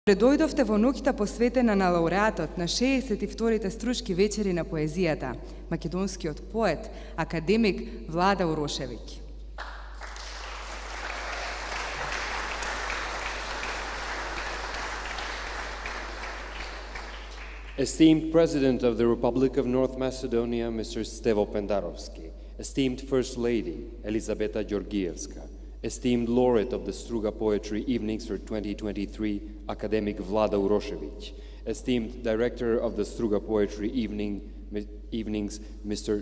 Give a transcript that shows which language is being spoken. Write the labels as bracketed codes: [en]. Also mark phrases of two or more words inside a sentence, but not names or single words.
[mk] Дојдовте во ноќта посветена на лауреатот на 62-те стручки вечери на поезијата, македонскиот поет, академик Влада Урошевиќ. [en] Esteemed President of the Republic of North Macedonia, Mr. Stevo Pendarovski, esteemed First Lady, Elizabeta Georgievska, esteemed Laureate of the Struga Poetry Evenings for 2023, Academic Vlada Urošević, esteemed Director of the Struga Poetry Evenings, Mr.